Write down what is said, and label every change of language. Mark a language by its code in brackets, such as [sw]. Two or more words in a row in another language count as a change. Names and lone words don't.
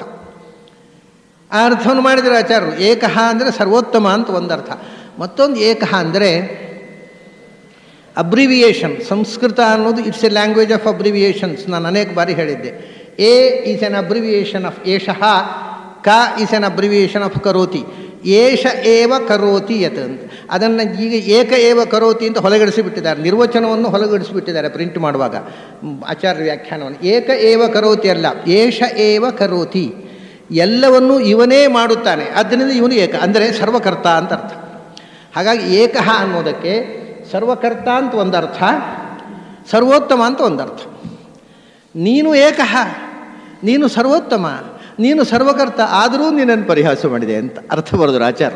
[kn] ಆ ಅರ್ಥವನ್ನು ಮಾಡಿದರೆ ಆಚಾರ್ಯರು. ಏಕಃ ಅಂದರೆ ಸರ್ವೋತ್ತಮ ಅಂತ ಒಂದು ಅರ್ಥ. ಮತ್ತೊಂದು ಏಕಃ ಅಂದರೆ ಅಬ್ರಿವಿಯೇಷನ್. ಸಂಸ್ಕೃತ ಅನ್ನೋದು [en] it's a language of abbreviations. [kn] ನಾನು ಅನೇಕ ಬಾರಿ ಹೇಳಿದ್ದೆ. [en] E is an abbreviation of [kn] ಏಷಃ, [en] Ka is an abbreviation of [kn] ಕರೋತಿ, [sa] ಏಷ ಏವ ಕರೋತಿ ಯತ್ [kn] ಅಂತ. ಅದನ್ನು ಈಗ [sa] ಏಕ ಏವ ಕರೋತಿ [kn] ಅಂತ ಹೊಲಗಡಿಸಿಬಿಟ್ಟಿದ್ದಾರೆ, ನಿರ್ವಚನವನ್ನು ಹೊಲಗಡಿಸಿಬಿಟ್ಟಿದ್ದಾರೆ ಪ್ರಿಂಟ್ ಮಾಡುವಾಗ ಆಚಾರ್ಯ ವ್ಯಾಖ್ಯಾನವನ್ನು. [sa] ಏಕ ಏವ ಕರೋತಿ ಅಲ್ಲ, ಏಷ ಏವ ಕರೋತಿ, [kn] ಎಲ್ಲವನ್ನೂ ಇವನೇ ಮಾಡುತ್ತಾನೆ, ಆದ್ದರಿಂದ ಇವನು ಏಕ ಅಂದರೆ ಸರ್ವಕರ್ತ ಅಂತ ಅರ್ಥ. ಹಾಗಾಗಿ ಏಕಃ ಅನ್ನೋದಕ್ಕೆ ಸರ್ವಕರ್ತ ಅಂತ ಒಂದು ಅರ್ಥ, ಸರ್ವೋತ್ತಮ ಅಂತ ಒಂದು ಅರ್ಥ. ನೀನು ಏಕಃ, ನೀನು ಸರ್ವೋತ್ತಮ, ನೀನು ಸರ್ವಕರ್ತ, ಆದರೂ ನಿನ್ನನ್ನು ಪರಿಹಾಸ ಮಾಡಿದೆ ಅಂತ ಅರ್ಥ ಬರೆದರು ಆಚಾರ್ಯ.